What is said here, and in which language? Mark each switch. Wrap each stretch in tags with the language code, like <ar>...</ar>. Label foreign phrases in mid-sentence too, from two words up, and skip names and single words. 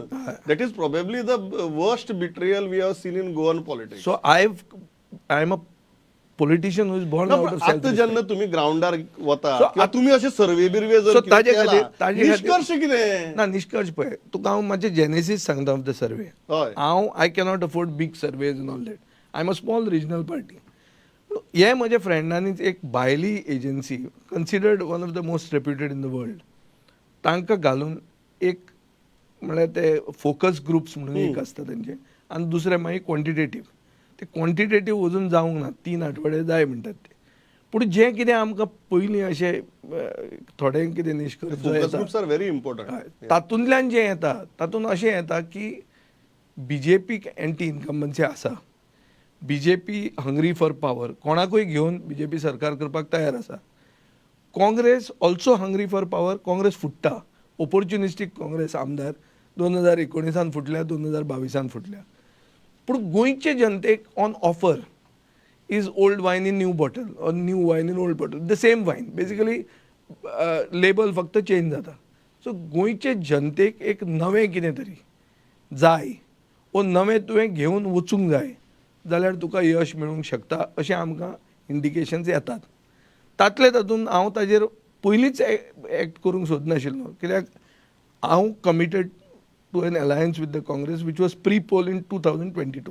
<en>That is probably the worst betrayal we have seen in Goan politics. So I am a politician who is born out of</en> <kok>आता जेन्ना तुम्ही ग्राउंडार वता किंवा तुम्ही असे सर्वे बिर्वे जर निष्कर्ष कितें ना निष्कर्ष पळय तुका हांव मातशें जेनेसीस सांगता</kok> <en>of the survey.</en> <kok>हांव</kok> <en>I cannot afford big surveys in all that. I am a small regional party.</en> <kok>हे म्हज्या फ्रेंडांनीच एक भायली एजन्सी</kok> <en>considered one of the most reputed in the world</en> <kok>तांकां घालून एक म्हळ्यार ते</kok> <en>focus groups</en> <kok>म्हणून एक आसता तेंचे आनी दुसरें मागीर क्वॉन्टिटेटीव. ते क्वॉन्टिटेटीव अजून जावंक ना. 3 आठवडे जाय म्हणटात ते. पूण जें कितें आमकां पयलीं अशें थोडे कितें निश्कर्श जो</kok> <en>फोकस</en> <kok>येता</kok> <en>groups are very important.</en> <kok>तातूंतल्यान जें येता तातूंत अशें येता की BJPक</kok> <en>anti incumbency</en> <kok>आसा. BJP</kok> <en>hungry for power,</en> <kok>कोणाकूय घेवन BJP सरकार करपाक तयार आसा.</kok> <en>Congress also hungry for power, काँग्रेस फुट्टा.</en> <kok>ऑपॉर्च्युनिस्टीक काँग्रेस आमदार 2019 फुटल्या, 2022 फुटल्या. पूण गोंयचे जनतेक</kok> <en>on offer is old wine in new bottle or new wine in old bottle, the same wine. Basically, label फक्त चेंज जाता.</en> <kok>सो गोंयचे जनतेक एक नवें कितें तरी जाय, वो नवें तुवें घेवन वचूंक जाय जाल्यार तुका यश मेळूंक शकता अशें आमकां इंडिकेशन्स येतात. तातले तातूंत हांव ताजेर पयलींच एक्ट करूंक सोदनाशिल्लो, कित्याक हांव</kok> <en>committed to an alliance with the Congress which was pre poll in 2022.</en>